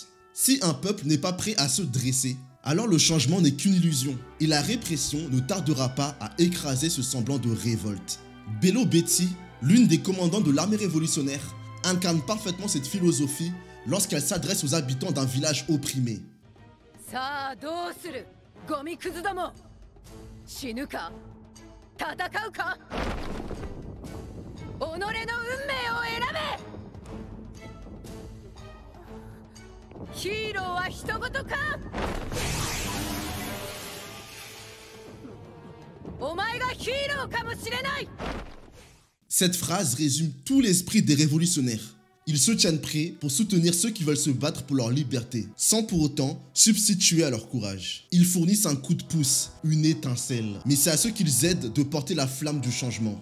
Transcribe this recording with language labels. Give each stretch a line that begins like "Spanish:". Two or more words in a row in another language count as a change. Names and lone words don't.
French: Si un peuple n'est pas prêt à se dresser, alors le changement n'est qu'une illusion, et la répression ne tardera pas à écraser ce semblant de révolte. Bello Betty, l'une des commandants de l'armée révolutionnaire, incarne parfaitement cette philosophie lorsqu'elle s'adresse aux habitants d'un village opprimé.
Japanese: 死ぬか戦うか己の運命を選べヒーローは人事かお前がヒーローかもしれない
French: Cette phrase résume tout l'esprit des révolutionnaires. Ils se tiennent prêts pour soutenir ceux qui veulent se battre pour leur liberté, sans pour autant substituer à leur courage. Ils fournissent un coup de pouce, une étincelle, mais c'est à ceux qu'ils aident de porter la flamme du changement.